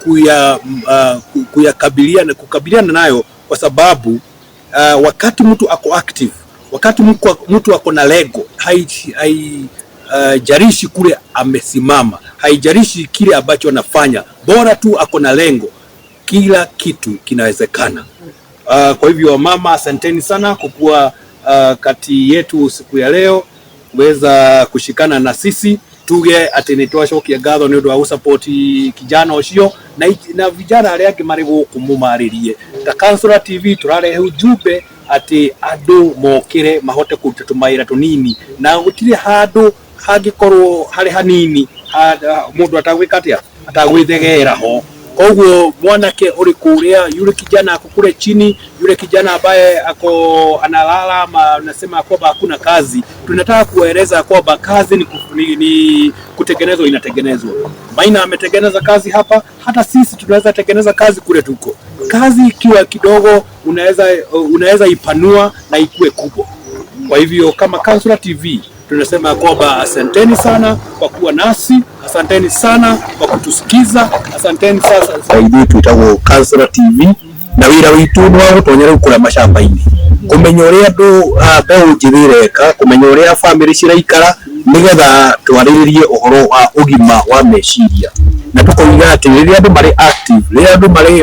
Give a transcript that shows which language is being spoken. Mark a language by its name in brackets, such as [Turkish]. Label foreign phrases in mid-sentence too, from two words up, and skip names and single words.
[Swahili] kukabiliana nayo, kwa sababu wakati mtu ako active, wakati mtu ako na lego, haijalishi kule amesimama, haijalishi kile ambacho anafanya, bora tu ako na lengo, kila kitu kinawezekana. Kwa hivyo mama, asanteni sana kwa kuwa kati yetu siku ya leo, kuweza kushikana na sisi [Kikuyu] tuge ati nitwashokia ngatho ni undu wa support kijana ucio na vijana aria angi mari guku mumaririe. Ta Councilor TV turarehe ujumbe ati andu mokire mahote kuruta tumaira tunini, na gutire handu hangikorwo hari hanini mundu atagwika atia atagwithegera ho. Koguo mwanake uri kuria, [Swahili] yule kijana ako kule chini, yule kijana ambaye ako analala ama unasema kwamba hakuna kazi, tunataka kueleza kwamba kazi ni kutengenezwa, inatengenezwa. Maina ametengeneza kazi hapa, hata sisi tunaweza tengeneza kazi kule tuko. Kazi ikiwa kidogo unaweza ipanua na ikue kubwa. Kwa hivyo kama Councilor TV tunasema kwamba asanteni sana kwa kuwa nasi, asanteni sana kwa kutusikiza, asanteni sasa zaidi. [Kikuyu] Tuitagwo Councilor TV na wira witu no gutonyera ukura mashamba-ini, kumenya uria andu mbeu njithireka, kumenya uria family ciraikara, nigetha twariririe uhoro wa ugima wa meciria, na tukoiga ati riria andu mari active, riria andu